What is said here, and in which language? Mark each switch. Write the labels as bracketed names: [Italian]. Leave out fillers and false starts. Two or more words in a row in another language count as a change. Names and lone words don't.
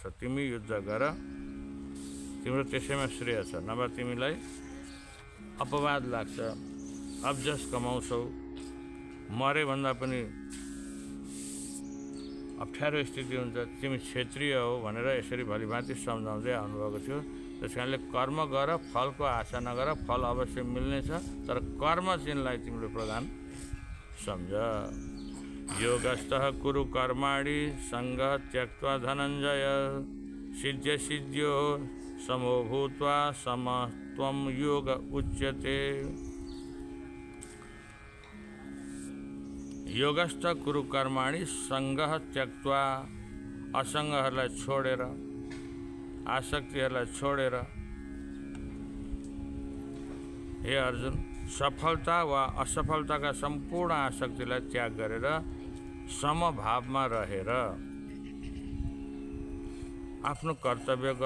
[Nepali] तिमी युद्ध गर, तिम्रो त्यसैमा श्रेय छ, नभए तिमीलाई अपवाद लाग्छ, अब्जस कमाउँछौ, मरे भन्दा पनि अप्ठ्यारो स्थिति हुन्छ। तिमी क्षेत्रीय हो भनेर यसरी भलिभाँति सम्झाउँदै आउनुभएको थियो। त्यस कारणले कर्म गर, फलको आशा नगर, फल अवश्य मिल्नेछ, तर कर्म चिन्हलाई तिम्रो प्रधान सम्झ। [Sanskrit] योगस्थः कुरु कर्माणि संगः त्यक्त्वा धनंजय सिद्ध्य सिद्ध्यो समो भूत्वा समत्वं योग उच्यते। योगस्थ कुरु कर्माणि संगः त्यक्त्वा [Nepali] असंगहरूलाई छोडेर आसक्तिहरूलाई छोडेर हे अर्जुन सफलता वा असफलताका सम्पूर्ण आसक्तिलाई त्याग गरेर समभावमा रहेर आफ्नो कर्तव्य गर।